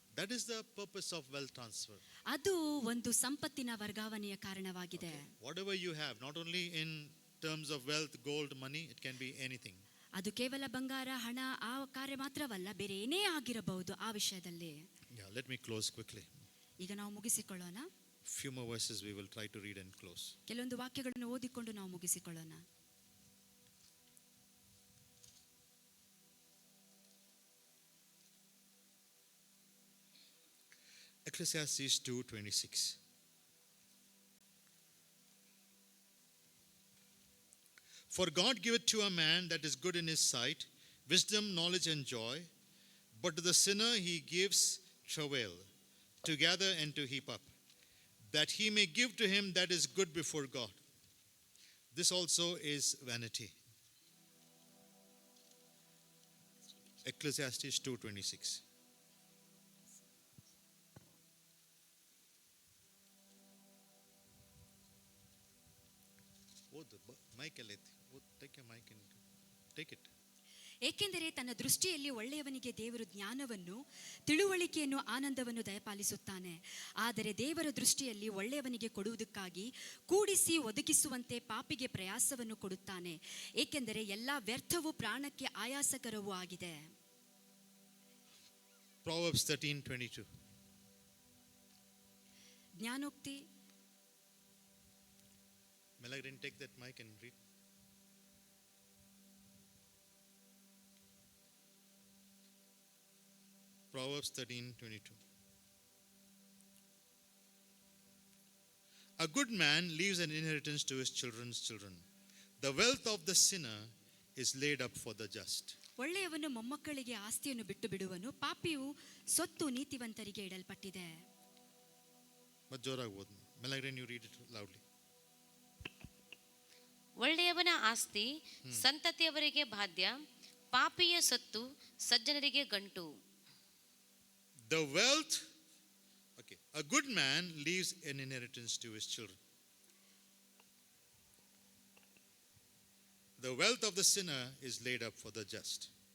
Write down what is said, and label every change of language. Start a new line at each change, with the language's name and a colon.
English: That is the purpose of wealth transfer.
Kannada: ಅದು ಒಂದು ಸಂಪತ್ತಿನ ವರ್ಗಾವಣೆಯ ಕಾರಣವಾಗಿದೆ.
English: Whatever you have, not only in terms of wealth, gold, money, it can be anything.
Kannada: ಅದು ಕೇವಲ ಬಂಗಾರ, ಹಣ, ಆ ಕಾರ್ಯ ಮಾತ್ರವಲ್ಲ, ಬೇರೆ ಏನೇ ಆಗಿರಬಹುದು ಆ ವಿಷಯದಲ್ಲಿ.
English: Yeah, let me close quickly.
Kannada: ಈಗ ನಾವು ಮುಗಿಸಿಕೊಳ್ಳೋಣ.
English: Few more verses we will try to read and close.
Kannada: ಕೆಲವೊಂದು ವಾಕ್ಯಗಳನ್ನು ಓದಿಕೊಂಡು ನಾವು ಮುಗಿಸಿಕೊಳ್ಳೋಣ.
English: Ecclesiastes 2:26. For God giveth to a man that is good in his sight wisdom, knowledge, and joy, but to the sinner he gives travail, to gather and to heap up, that he may give to him that is good before God. This also is vanity. Ecclesiastes 2:26. Mic aleti. Take your mic and take it.
Kannada: ಏಕೆಂದರೆ ತನ್ನ ದೃಷ್ಟಿಯಲ್ಲಿ ಒಳ್ಳೆಯವನಿಗೆ ದೇವರು ಜ್ಞಾನವನ್ನು, ತಿಳುವಳಿಕೆಯನ್ನು, ಆನಂದವನ್ನು ದಯಪಾಲಿಸುತ್ತಾನೆ. ಆದರೆ ದೇವರ ದೃಷ್ಟಿಯಲ್ಲಿ ಒಳ್ಳೆಯವನಿಗೆ ಕೊಡುವುದಕ್ಕಾಗಿ ಕೂಡಿಸಿ ಒದಗಿಸುವಂತೆ ಪಾಪಿಗೆ ಪ್ರಯಾಸವನ್ನು ಕೊಡುತ್ತಾನೆ. ಏಕೆಂದರೆ ಎಲ್ಲ ವ್ಯರ್ಥವೂ ಪ್ರಾಣಕ್ಕೆ ಆಯಾಸಕರವೂ ಆಗಿದೆ.
English: Proverbs 13:22.
Kannada: ಜ್ಞಾನೋಕ್ತಿ
English: Melagrin, take that mic and read. Proverbs 13:22. A good man leaves an inheritance to his children's children. The wealth of the sinner is laid up for the just.
Kannada: ಒಳ್ಳೆಯವನು ಮೊಮ್ಮಕ್ಕಳಿಗೆ ಆಸ್ತಿಯನ್ನು ಬಿಟ್ಟು ಬಿಡುವನು, ಪಾಪಿಯು ಸೊತ್ತು ನೀತಿವಂತರಿಗೆ ಇಡಲ್ಪಟ್ಟಿದೆ. But ಜೋರಾಗಿ ಓದು.
English: Melagrin, you read it loudly.
Kannada: ಒಳ್ಳೆಯವನ ಆಸ್ತಿ ಸಂತತಿಯವರಿಗೆ ಬಾಧ್ಯ, ಪಾಪಿಯ ಸತ್ತು ಸಜ್ಜನರಿಗೆ ಗಂಟು.
English: The wealth, okay, a good man leaves an inheritance to his children. The wealth of the sinner is laid up for the just.